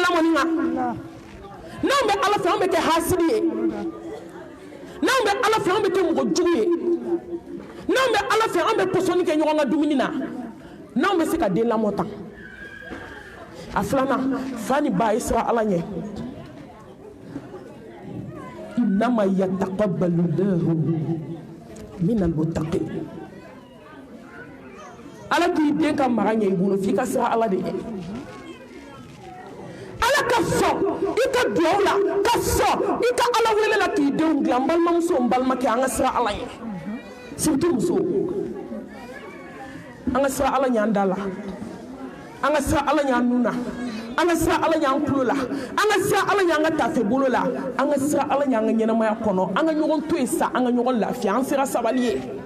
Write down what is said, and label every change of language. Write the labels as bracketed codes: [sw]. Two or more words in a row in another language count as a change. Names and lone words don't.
[bm] lamɔ nin kan n'anw bɛ ala fɛ anw bɛ kɛ hasidi ye n'anw bɛ ala fɛ anw bɛ kɛ mɔgɔ jugu ye n'anw bɛ ala fɛ anw bɛ pɔsɔnni kɛ ɲɔgɔn ka dumuni na n'anw bɛ se ka den lamɔ tan a filanan fa ni ba ye siran ala ɲɛ innama [ar] يتقبل الله من المتقين [bm] ala k'i den ka mara ɲɛ i bolo f'i ka siran ala de ɲɛ ala ka sɔn i ka duwawu la ka sɔn i ka ala wele la k'i denw dilan n balimamuso n balimakɛ an ka siran ala ɲɛ surtout musow an ka siran ala ɲɛ an da la an ka siran ala ɲɛ an nun na an ka siran ala ɲɛ an tulo la an ka siran ala ɲɛ an ka tafe bolo la an ka siran ala ɲɛ an ka ɲɛnamaya kɔnɔ an ka ɲɔgɔn to yen sa an ka ɲɔgɔn lafiya an sera sabali ye